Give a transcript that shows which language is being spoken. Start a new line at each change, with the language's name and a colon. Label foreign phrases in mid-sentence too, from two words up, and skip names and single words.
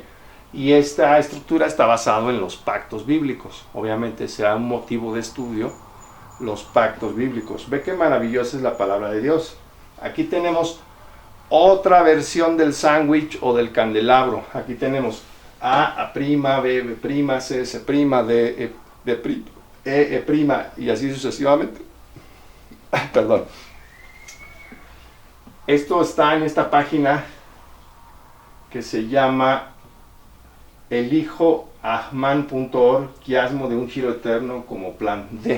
Spanish: Y esta estructura está basada en los pactos bíblicos. Obviamente será un motivo de estudio los pactos bíblicos. Ve qué maravillosa es la palabra de Dios. Aquí tenemos otra versión del sándwich o del candelabro. Aquí tenemos A prima, B prima, C prima, D prima, E prima, y así sucesivamente. Perdón. Esto está en esta página que se llama elijoahman.org, quiasmo de un giro eterno como plan D.